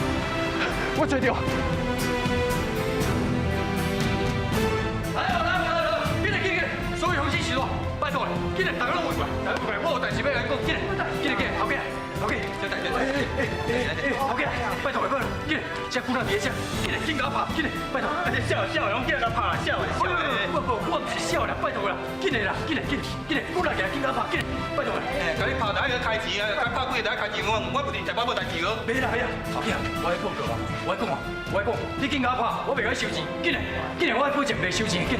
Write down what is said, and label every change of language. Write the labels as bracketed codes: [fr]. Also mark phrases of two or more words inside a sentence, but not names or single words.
[nan] 我做到。来，紧来，所有红旗起落，拜托，紧来，大家拢围过来，大家围过来，我有代志要来讲，紧来，后边，小弟，后边，拜托，紧来，这姑娘伫遮，紧甲我拍，紧来，拜托，笑的，拢紧来甲拍啦，笑的，我唔是笑啦，拜托啦，紧来，姑娘紧甲我拍，紧来，拜托啦，甲你拍，大家开钱啊，拍几个大家开钱，我不定在我无代志哦。没啦，后边，我来报告啊，我来讲，你紧甲我拍，我袂甲你收钱，紧来，我来保证袂收钱，紧。